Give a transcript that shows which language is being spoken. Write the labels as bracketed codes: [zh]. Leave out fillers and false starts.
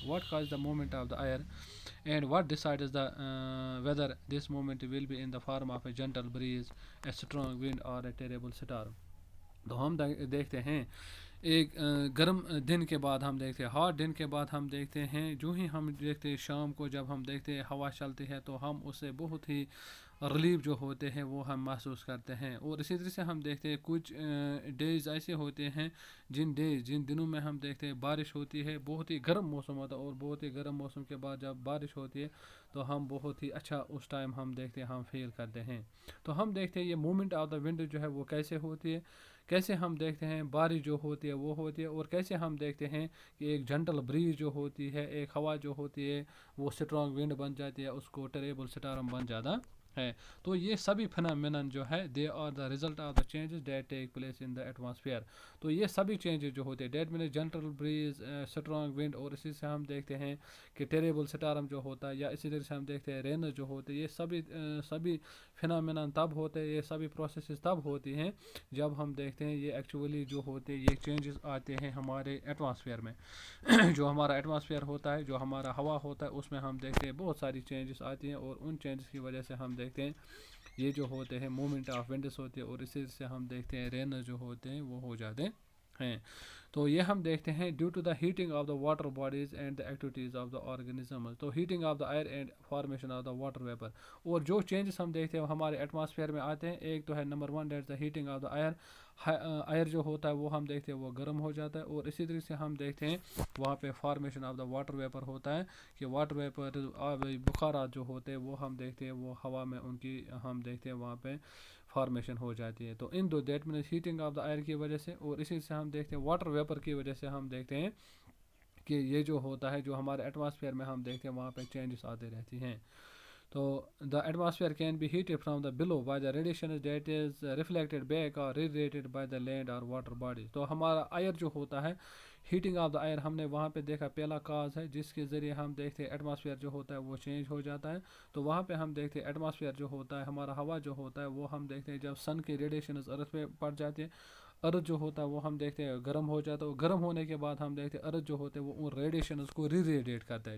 [en] What causes the movement of the air, and what decides the whether this movement will be in the form of a gentle breeze, a strong wind, or a terrible storm. [ur] تو ہم دیکھتے ہیں ایک گرم دن کے بعد ہم دیکھتے ہیں ہاٹ دن کے بعد ہم دیکھتے ہیں جو ہی ہم دیکھتے ہیں شام کو جب ہم دیکھتے ہیں ہوا چلتی ہے تو ہم اس سے بہت ہی ریلیف جو ہوتے ہیں وہ ہم محسوس کرتے ہیں. اور اسی طرح سے ہم دیکھتے ہیں کچھ ڈیز ایسے ہوتے ہیں جن دنوں میں ہم دیکھتے ہیں بارش ہوتی ہے, بہت ہی گرم موسم ہوتا ہے, اور بہت ہی گرم موسم کے بعد جب بارش ہوتی ہے تو ہم بہت ہی اچھا اس ٹائم ہم دیکھتے ہیں ہم فیل کرتے ہیں. تو ہم دیکھتے ہیں یہ [en] movement of the wind [ur] جو ہے وہ کیسے ہوتی ہے, کیسے ہم دیکھتے ہیں بارش جو ہوتی ہے وہ ہوتی ہے, اور کیسے ہم دیکھتے ہیں کہ ایک جنٹل بریز جو ہوتی ہے, ایک ہوا جو ہوتی ہے وہ اسٹرانگ ونڈ بن جاتی ہے, اس کو ٹیریبل سٹارم بن جاتا ہے. تو یہ سبھی فنامینن جو ہے [en] They are the result of the changes that take place in the atmosphere. [ur] تو یہ سبھی چینجز جو ہوتے ہیں [en] that means [ur] gentle breeze, strong ونڈ, اور اسی سے ہم دیکھتے ہیں کہ ٹیریبل سٹارم جو ہوتا ہے, یا اسی طرح سے ہم دیکھتے ہیں رینز جو ہوتے ہیں, یہ سبھی فنامینن تب ہوتے ہیں, یہ سبھی پروسیسز تب ہوتی ہیں جب ہم دیکھتے ہیں یہ ایکچولی جو ہوتے ہیں یہ چینجز آتے ہیں ہمارے ایٹماسفیئر میں. جو ہمارا ایٹماسفیئر ہوتا ہے, جو ہمارا ہوا ہوتا ہے, اس میں ہم دیکھتے ہیں بہت ساری چینجز آتی ہیں, اور ان چینجز کی وجہ سے ہم دیکھتے ہیں یہ جو ہوتے ہیں [en] movement of winds [ur] ہوتے ہیں, اور اسی سے ہم دیکھتے ہیں رینز جو ہوتے ہیں وہ ہو جاتے ہیں. تو یہ ہم دیکھتے ہیں [en] Due to the heating of the water bodies and the activities of the organism. [ur] تو [en] heating of the air and formation of the water vapour, [ur] اور جو چینجز ہم دیکھتے ہیں وہ ہمارے ایٹماسفیئر میں آتے ہیں. ایک تو ہے number 1 [en] That the heating of the air. [ur] Year جو ہوتا ہے وہ ہم دیکھتے ہیں وہ گرم ہو جاتا ہے, اور اسی طرح سے ہم دیکھتے ہیں وہاں پہ [en] formation of the water vapour [ur] ہوتا ہے کہ واٹر ویپر بخارات جو ہوتے ہیں وہ ہم دیکھتے ہیں وہ ہوا میں ان کی ہم دیکھتے ہیں وہاں پہ فارمیشن ہو جاتی ہے. تو ان دو [en] that means heating of the air [ur] کی وجہ سے, اور اسی سے ہم دیکھتے ہیں واٹر ویپر کی وجہ سے ہم دیکھتے ہیں کہ یہ جو ہوتا ہے جو ہمارے ایٹماسفیئر میں ہم دیکھتے ہیں وہاں پہ چینجز آتے رہتی ہیں. [en] تو the atmosphere can be heated from the below by the radiation that is reflected back or radiated by the land or water bodies. [ur] تو ہمارا ایئر جو ہوتا ہے [en] heating of the air [ur] ہم نے وہاں پہ دیکھا پہلا کاز ہے جس کے ذریعے ہم دیکھتے ہیں ایٹماسفیئر جو ہوتا ہے وہ چینج ہو جاتا ہے. تو وہاں پہ ہم دیکھتے ہیں ایٹماسفیئر جو ہوتا ہے ہمارا ہوا جو ہوتا ہے وہ ہم دیکھتے ہیں جب سن کی ریڈیشنز ارتھ پہ پڑ جاتی ہے, ارتھ جو ہوتا ہے وہ ہم دیکھتے ہیں گرم ہو جاتا ہے, اور گرم ہونے کے بعد ہم دیکھتے ہیں ارتھ جو ہوتے ہیں وہ ان ریڈیشنز کو ریڈیٹ کرتا ہے.